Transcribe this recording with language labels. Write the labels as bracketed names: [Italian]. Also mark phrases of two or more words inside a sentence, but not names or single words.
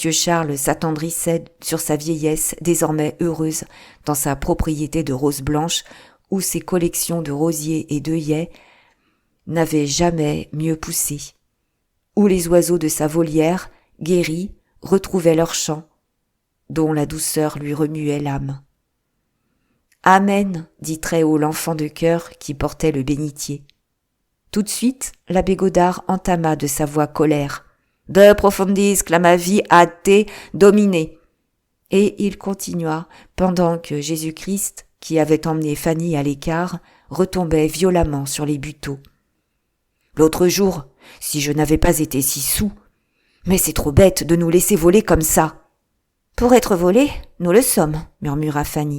[French] Charles s'attendrissait sur sa vieillesse désormais heureuse dans sa propriété de roses blanches où ses collections de rosiers et d'œillets n'avaient jamais mieux poussé, où les oiseaux de sa volière, guéris, retrouvaient leur chant, dont la douceur lui remuait l'âme. « Amen » dit très haut l'enfant de chœur qui portait le bénitier. Tout de suite, l'abbé Godard entama de sa voix colère. « [Latin] De profundis clamavi a te domine [French] » et il continua pendant que Jésus-Christ, qui avait emmené Fanny à l'écart, retombait violemment sur les buteaux. « L'autre jour, si je n'avais pas été si saoul, mais c'est trop bête de nous laisser voler comme ça. »« Pour être volés, nous le sommes, » murmura Fanny.